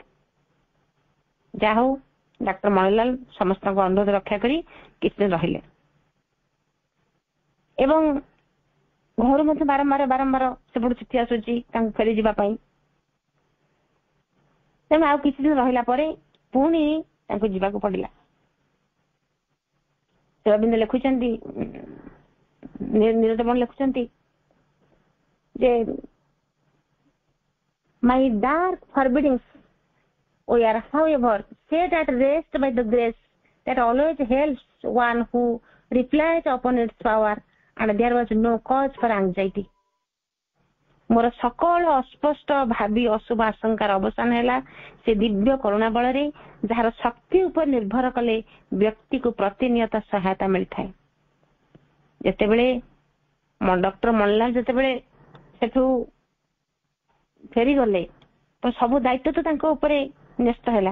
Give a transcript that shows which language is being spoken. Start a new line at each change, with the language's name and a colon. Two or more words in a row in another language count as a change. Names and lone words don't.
Odia: ଯାହା ହଉ ଡାକ୍ତର ମଣିଲାଲ ସମସ୍ତଙ୍କ ଅନୁରୋଧ ରକ୍ଷା କରି କିଛି ଦିନ ରହିଲେ ଏବଂ ଘରୁ ମଧ୍ୟ ବାରମ୍ବାର ସେପଟୁ ଚିଠି ଆସୁଛି ତାଙ୍କୁ ଫେରି ଯିବା ପାଇଁ। ତେଣୁ ଆଉ କିଛି ଦିନ ରହିଲା ପରେ ପୁଣି ତାଙ୍କୁ ଯିବାକୁ ପଡିଲା। ଅରବିନ୍ଦ ଲେଖୁଛନ୍ତି, ନିରଦ ବରଣ ଲେଖୁଛନ୍ତି ଯେ
English: my dark forebodings were however set at rest by the grace that always helps one who relies upon its power, and there was no cause for anxiety.
Odia: ମୋର ସକଳ ଅସ୍ପଷ୍ଟ ଭାବି ଅଶୁଭ ଆଶଙ୍କାର ଅବସାନ ହେଲା ସେ ଦିବ୍ୟ କରୁଣା ବଳରେ, ଯାହାର ଶକ୍ତି ଉପରେ ନିର୍ଭର କଲେ ବ୍ୟକ୍ତିକୁ ପ୍ରତିନିୟତ ସହାୟତା ମିଳିଥାଏ। ଯେତେବେଳେ ଡକ୍ଟର ମଣିଲାଲ ଯେତେବେଳେ ସେଠୁ ଫେରିଗଲେ ତ ସବୁ ଦାୟିତ୍ୱ ତ ତାଙ୍କ ଉପରେ ନ୍ୟସ୍ତ ହେଲା।